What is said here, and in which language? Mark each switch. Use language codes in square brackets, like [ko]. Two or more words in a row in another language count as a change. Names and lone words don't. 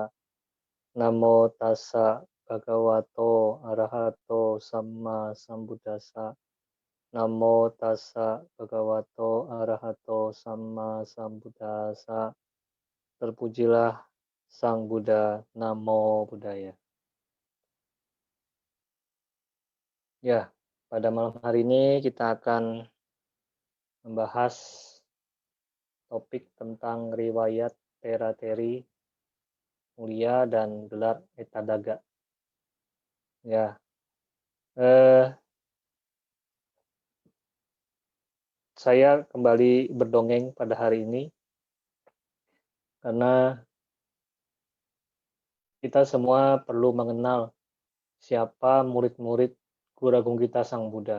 [pi] Namo tassa bhagavato arahato samma sambuddhassa. Namo tassa bhagavato arahato samma sambuddhassa. [id] Terpujilah Sang Buddha. [pi] Namo Buddhaya. [id] Ya, pada malam hari ini kita akan membahas topik tentang riwayat Tera-Teri Mulia dan gelar Etadaga. Ya, saya kembali berdongeng pada hari ini karena kita semua perlu mengenal siapa murid-murid Guru Agung kita Sang Buddha.